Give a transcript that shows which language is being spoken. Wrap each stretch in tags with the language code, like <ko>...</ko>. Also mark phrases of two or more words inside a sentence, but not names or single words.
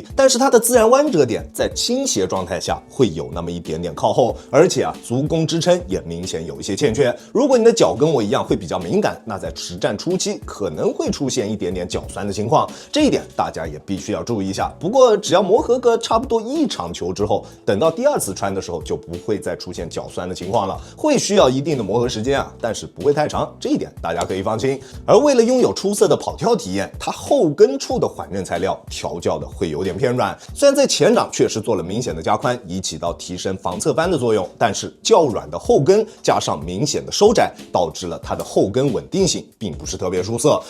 <zh>但是它的自然彎折點在傾斜狀態下會有那麼一點點靠後，而且足弓支撐也明顯有一些欠缺。如果你的腳跟我一樣會比較敏感，那在實戰初期可能會出現一點點腳酸的情況，這一點大家也必須要注意一下。不過只要磨合個差不多1場球之後，等到第2 次穿的时候就不会再出现脚酸的情況了，会需要一定的磨合时間啊，但是不会太长，这一点大家可以放心。而为了拥有出色的跑跳体验，它后跟处的缓震材料调教的会有点偏软，虽然在前掌确實做了明顯的加寬，以起到提升防側翻的作用，但是較軟的後跟加上明顯的收窄，導致了它的後跟穩定性並不是特別出色。</zh>